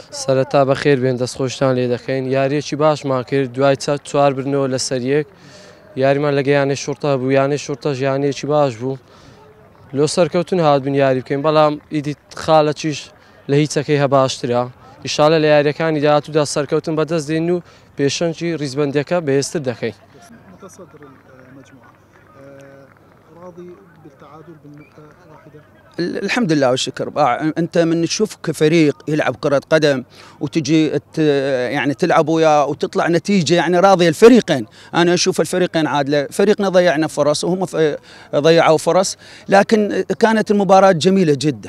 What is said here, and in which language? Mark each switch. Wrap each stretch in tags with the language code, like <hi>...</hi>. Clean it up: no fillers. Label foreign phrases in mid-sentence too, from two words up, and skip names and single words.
<ckb>سەرەتا بەخێر بێن دەستخۆشتان لێ دەکەین یاریەکی باشمان کرد دوای چوار برنەوە لە سەریەک یاریمان لەگە یانەی شوڕتە بوو یانەی شوڕتەش یانەیەکی باش بوو لۆ سەرکەوتن هاتبوون یاری بکەین بەڵام ئیدی خاڵەکیش لە هیچەکەی هەباشترا ئیشاڵە لە یاریەکانی داهاتوودا سەرکەوتن بەدەست دێن و پێشەنگی ڕیزبەندیەکە بەهێزتر دەکەین.</ckb> <ar>متصدر المجموعة راضي بالتعادل بالنقطة واحدة؟ الحمد لله والشكر. انت من تشوف كفريق يلعب كرة قدم وتجي يعني تلعب وياه وتطلع نتيجة يعني راضية الفريقين. انا اشوف الفريقين عادلة، فريقنا ضيعنا فرص وهم ضيعوا فرص، لكن كانت المباراة جميلة جدا.</ar>